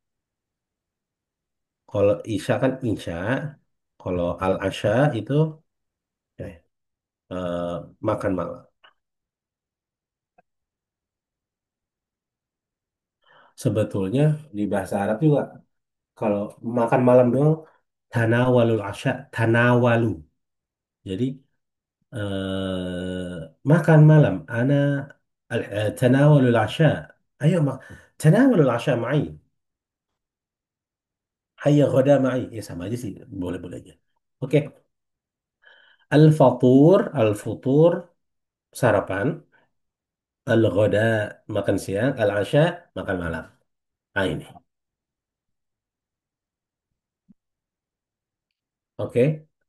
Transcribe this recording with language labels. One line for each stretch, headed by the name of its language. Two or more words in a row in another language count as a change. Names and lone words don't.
Indonesian: Kalau isya kan isya, kalau al-asha itu eh, eh, makan malam. Sebetulnya di bahasa Arab juga kalau makan malam doang
Arabic: tanawalul asya, tanawalu.
Indonesian: Jadi makan malam.
Arabic: Ana tanawalul asya. Ayo tanawalul asya ma'i. Hayya ghada ma'i.
Indonesian: Ya sama aja sih, boleh-boleh aja. Oke. Al-futur sarapan, al-ghada makan siang, al-asya makan malam. Nah ini. Oke.